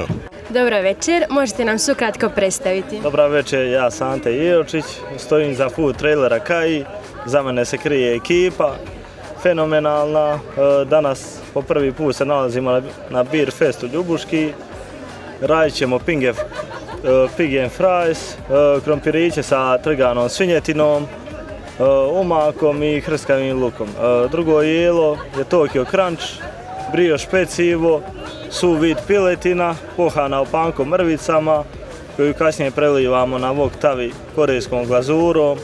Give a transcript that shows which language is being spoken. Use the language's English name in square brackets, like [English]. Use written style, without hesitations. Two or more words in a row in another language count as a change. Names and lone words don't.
[Croatian] Dobra večer, možete nam se ukratko predstaviti. Dobra večer, ja sam Ante Jeočić, stojim za food trailera Kai, za mene se krije ekipa, fenomenalna. Danas po prvi put se nalazimo na Beer Festu Ljubuški, radit ćemo [English] pig and fries, [Croatian] krompiriće sa trganom svinjetinom, umakom i hrskavim lukom. Drugo jelo je Tokyo Crunch, brioš pecivo, suv vid piletina, pohana opankom mrvicama, koju kasnije prelivamo na wok tavi korejskom glazurom.